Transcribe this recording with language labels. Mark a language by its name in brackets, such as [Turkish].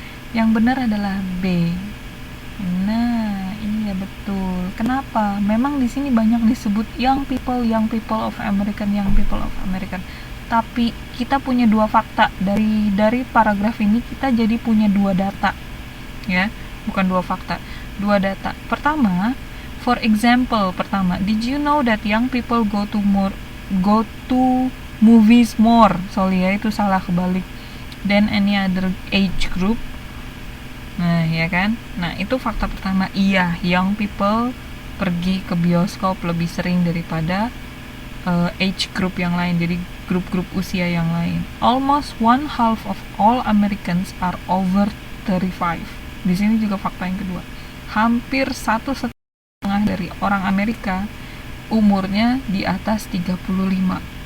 [Indonesian] Yang benar adalah B. Nah, iya betul. Kenapa? Memang di sini banyak disebut [English] young people of American, young people of American. [Indonesian] Tapi kita punya dua fakta dari paragraf ini, kita jadi punya dua data. Ya, bukan dua fakta, dua data. [English] Pertama, for example, did you know that young people go to movies more? [Indonesian] Sorry ya, itu salah kebalik. [English] Than any other age group. [Indonesian] Nah, ya kan? Nah, itu fakta pertama. Iya, [English] young people [Indonesian] pergi ke bioskop lebih sering daripada [English] age group [Indonesian] yang lain. Jadi grup-grup usia yang lain. [English] Almost 1/2 of all Americans are over 35. [Indonesian] Di sini juga fakta yang kedua. Hampir 1,5 dari orang Amerika umurnya di atas 35.